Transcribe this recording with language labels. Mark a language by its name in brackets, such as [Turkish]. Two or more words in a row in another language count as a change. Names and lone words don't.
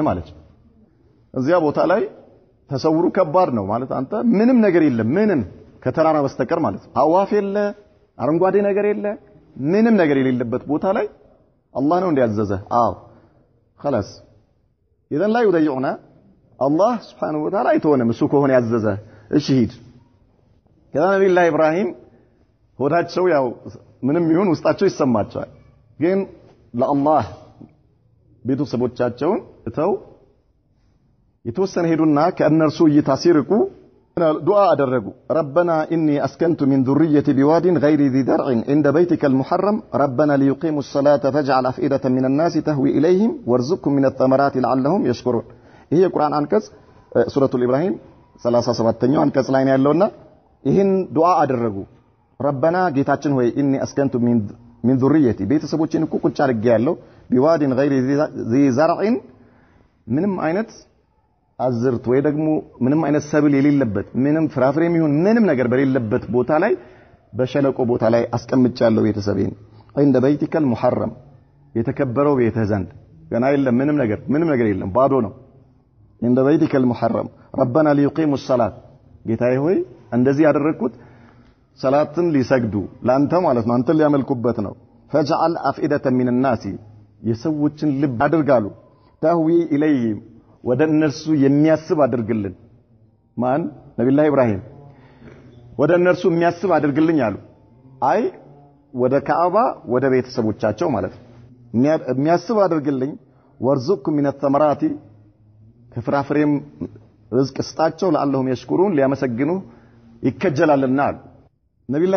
[Amharic] አለች። እዚያ ቦታ ላይ ተሰውሩ ከባድ ነው ማለት አንተ ምንም ነገር የለም፣ ምንም ከተራራ በስተቀር ማለት ነው። አዋፍ የለ፣ አረንጓዴ ነገር የለ፣ ምንም ነገር የሌለበት ቦታ ላይ አላህ ነው እንዲያዘዘህ። አዎ [Arabic] خلاص إذن لا يضيعنا الله سبحانه وتعالى [Amharic] አይተወንም እሱ ከሆነ ያዘዘህ። እሺ ሂድ። ከዛ ነብዩላህ ኢብራሂም ሆዳቸው ያው ምንም ይሁን ውስጣቸው ይሰማቸዋል፣ ግን ለአላህ ቤተሰቦቻቸውን እተው የተወሰነ ሄዱና ከእነርሱ እይታ ሲርቁ ዱዓ አደረጉ። [Arabic] ربنا إني أسكنت من ذريتي بواد غير ذي درع عند بيتك المحرم ربنا ليقيموا الصلاة فاجعل أفئدة من الناس تهوي إليهم وارزقهم من الثمرات لعلهم يشكرون። [Amharic] ይሄ የቁርአን አንቀጽ ሱረቱል ኢብራሂም 37ኛው አንቀጽ ላይ ነው ያለውና ይህን ዱዓ አደረጉ። ረበና ጌታችን ሆይ [Arabic] إني أسكنت من ذريتي [Amharic] ቤተሰቦቼን እኮ ቁጭ አድርጌ ያለው [Arabic] بواد غير ذي زرع [Amharic] ምንም አይነት አዝርት ወይ ደግሞ ምንም አይነት ሰብል የሌለበት ምንም ፍራፍሬም ይሁን ምንም ነገር በሌለበት ቦታ ላይ በሸለቆ ቦታ ላይ አስቀምጫለሁ ቤተሰቤን። [Arabic] عند بيتك المحرم [Amharic] የተከበረው ቤትህ ዘንድ ገና የለም ምንም ነገር የለም ባዶ ነው። [Arabic] عند بيتك المحرم ربنا ليقيموا الصلاة [Amharic] ጌታዬ ሆይ እንደዚህ ያደረኩት ሰላትን ሊሰግዱ ላንተ ማለት ነው አንተን ሊያመልኩበት ነው። [Arabic] فجعل أفئدة من الناس [Amharic] የሰዎችን ልብ አድርጋሉ [Arabic] تهوي إليهم [Amharic] ወደ እነርሱ የሚያስብ አድርግልን። ማን? ነብዩላህ ኢብራሂም ወደ እነርሱ የሚያስብ አድርግልኝ አሉ። አይ ወደ ካዕባ ወደ ቤተሰቦቻቸው ማለት ነው የሚያስብ አድርግልኝ። [Arabic] وارزقهم من الثمرات [Amharic] ከፍራፍሬም ርዝቅ ስጣቸው [Arabic] لعلهم يشكرون [Amharic] ሊያመሰግኑ ይከጀላልና አሉ። ነብዩላህ